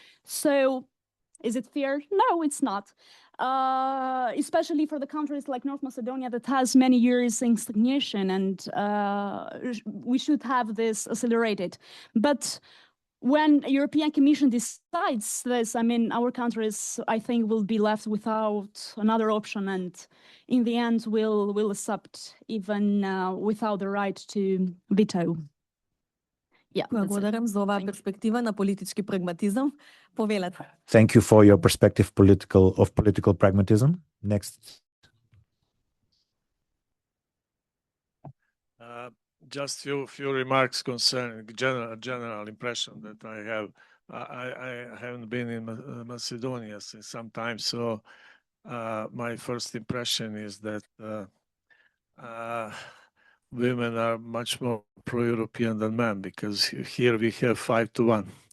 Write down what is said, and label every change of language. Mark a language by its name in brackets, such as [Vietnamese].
[English] So is it fair? No, it's not. Especially for the countries like North Macedonia that has many years in stagnation, and we should have this accelerated. But when the European Commission decides this, I mean, our countries, I think, will be left without another option, and in the end will accept even without the right to veto. [Macedonian] Благодарам за оваа перспектива на политички прагматизам. Повелете. [English] Thank you for your perspective of political pragmatism. Next. Just few remarks concerning general impression that I have. I haven't been in Macedonia since some time, so my first impression is that women are much more pro-European than men, because here we have 5-1.